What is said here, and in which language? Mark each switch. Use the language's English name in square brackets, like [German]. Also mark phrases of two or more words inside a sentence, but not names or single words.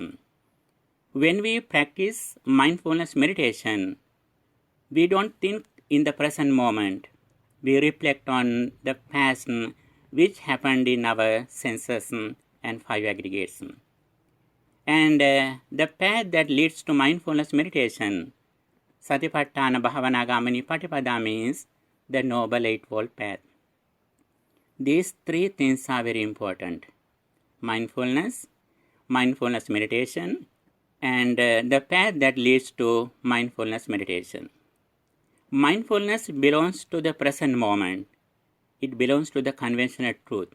[English] When we practice mindfulness meditation, we don't think in the present moment. We reflect on the past which happened in our senses and 5 aggregates. And the path that leads to mindfulness meditation, [Pali] Satipatthāna bhavanāgāmini patipada, [English] means the Noble Eightfold Path. These 3 things are very important. Mindfulness, mindfulness meditation, and the path that leads to mindfulness meditation. Mindfulness belongs to the present moment. It belongs to the conventional truth.